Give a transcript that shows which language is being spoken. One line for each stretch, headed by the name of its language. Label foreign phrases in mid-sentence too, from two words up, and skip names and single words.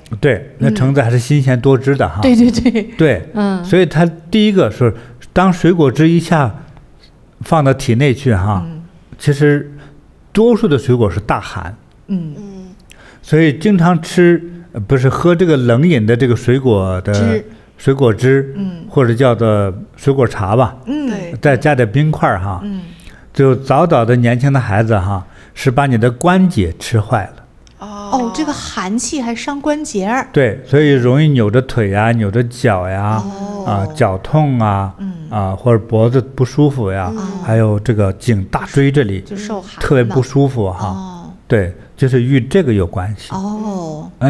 Chinese: 對，那橙子還是新鮮多汁的哈。對，所以它第一個是，當水果汁一下放到體內去哈，其實多數的水果是大寒。所以經常吃不是喝這個冷飲的這個水果的水果汁，或者叫做水果茶吧，再加點冰塊哈，就早的年輕的孩子哈。是把你的關節吃壞了。這個寒氣還傷關節。對，所以容易扭着腿呀、扭着腳呀，腳痛啊，或者脖子不舒服呀，還有這個頸大椎這裡就受寒特別不舒服哈。對，就是與這個有關係。